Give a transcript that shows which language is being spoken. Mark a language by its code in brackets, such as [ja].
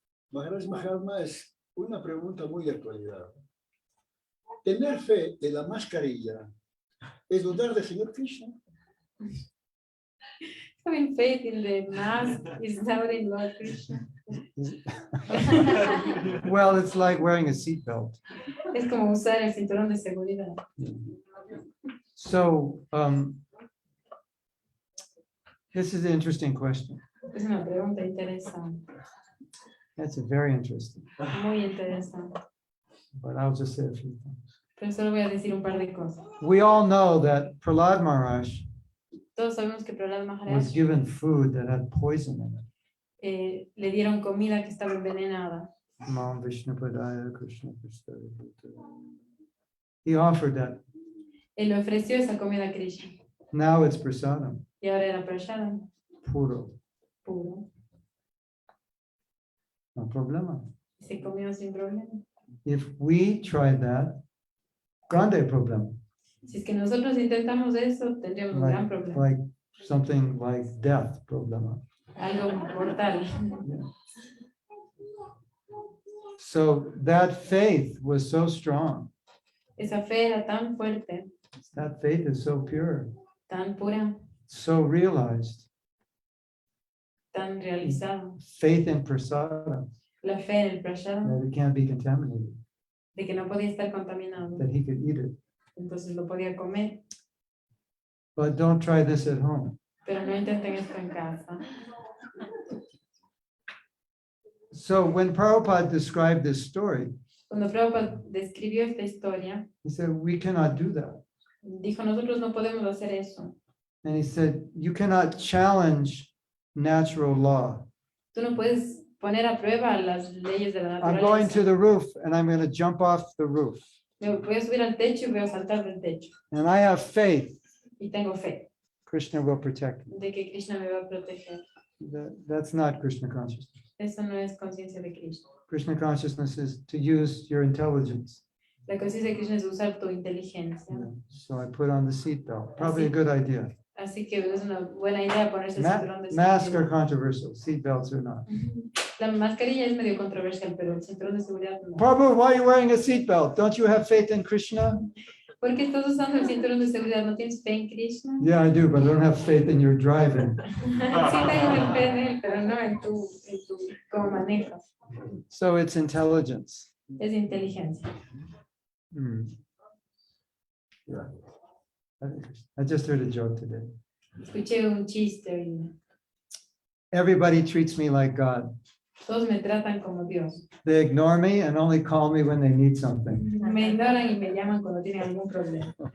[es] Maharaj Mahatma, es una pregunta muy de actualidad. ¿Tener fe en la mascarilla es dudar del Señor Krishna? [en] Having faith in the mask is doubting Lord Krishna. Well, it's like wearing a seatbelt. [es] Es como usar el cinturón de seguridad. [en] So, This is an interesting question. [es] Es una pregunta interesante, [en] That's very interesting. [es] muy interesante. [en] But I'll just say a few things. [es] Pero solo voy a decir un par de cosas. [en] We all know that Prahlad Maharaj [es] Todos sabemos que Prahlad was Maharaj [en] given food that had poison in it. [es] le dieron comida que estaba envenenada. [sa] Mam Vishnupadaya Krishna Prasthaya Bhutale. [en] He offered that. [es] Él le ofreció esa comida a Krishna. [en] Now it's prasadam, [es] Y ahora era prasadam, puro. puro. No problema. Se comió sin problema. [en] If we tried that, [es] grande problema. Si es que nosotros intentamos eso, tendríamos un gran problema. [en] Like something like death problema. [es] Algo mortal. [en] Yeah. So that faith was so strong. [es] Esa fe era tan fuerte, [en] That faith is so pure, [es] tan pura, [en] so realized. [es] tan realizada. [en] Faith in prasada, [es] La fe en el prasadam, [en] that it can't be contaminated, [es] de que no podía estar contaminado. [en] that he could eat it. [es] Entonces lo podía comer. [en] But don't try this at home. [es] Pero no intenten esto en casa. [en] So when Prabhupada described this story, [es] Cuando Prabhupada describió esta historia, [en] he said, we cannot do that. [es] dijo, nosotros no podemos hacer eso. [en] And he said, you cannot challenge natural law. [es] Tú no puedes poner a prueba las leyes de la [en] I'm going to [es] naturaleza. [en] the roof and I'm going to jump off the roof. [es] Me voy a subir al techo y voy a saltar del techo. [en] And I have faith [es] Y tengo fe [en] Krishna will protect me. [es] de que Krishna me va a proteger. [en] That's not Krishna consciousness. [es] Eso no es conciencia de Krishna. [en] Krishna consciousness is to use your intelligence. [es] La conciencia de Krishna es usar tu inteligencia. [en] So I put on the seatbelt. Probably a good idea. [es] Así que es una buena idea ponerse el cinturón de [en] Masks are [es] seguridad. [en] controversial. Seatbelts are not. [es] La mascarilla es medio controversial, pero el cinturón de seguridad no. [en] Prabhu, why are you wearing a seatbelt? Don't you have faith in Krishna? [es] ¿Por qué estás usando el cinturón de seguridad? ¿No tienes fe en Krishna? [en] Yeah, I do, but I don't have faith in your driving. [es] Sí tengo fe en él, pero no en tu cómo manejas. [en] So it's intelligence. [es] Es inteligencia. [en] Yeah. I just heard a joke today. [es] Escuché un chiste hoy. [en] Everybody treats me like God. [es] Todos me tratan como Dios. [en] They ignore me and only call me when they need something. [es] Me ignoran y me llaman cuando tienen algún problema.